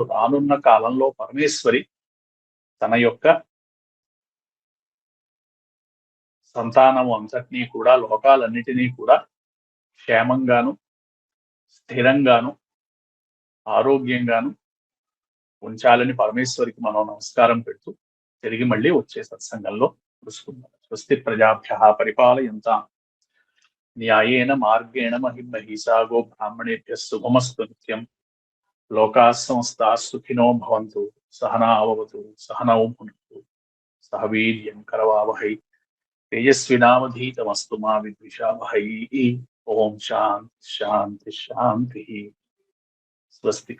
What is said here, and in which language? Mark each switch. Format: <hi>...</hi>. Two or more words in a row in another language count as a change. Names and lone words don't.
<te>రానున్న కాలంలో పరమేశ్వరి తన యొక్క సంతానము అంతటినీ కూడా, లోకాలన్నిటినీ కూడా క్షేమంగాను, స్థిరంగాను, ఆరోగ్యంగాను ఉంచాలని పరమేశ్వరికి మనం నమస్కారం పెడుతూ తిరిగి మళ్ళీ వచ్చే సత్సంగంలో కలుసుకుందాం.</te> <sa>స్వస్తి ప్రజాభ్యః పరిపాలయంతాం న్యాయేన మార్గేణ మహిమహీసా గో బ్రాహ్మణేభ్యః శుభమస్తు నిత్యం. లోకాః సమస్తాః సుఖినో భవంతు. సహనావవతు సహనౌ భునక్తు సహ వీర్యం కరవావహై తేజస్వినావధీతమస్తు మా విద్విషావహై. ఓం శాంతి శాంతి శాంతి. స్వస్తి.</sa>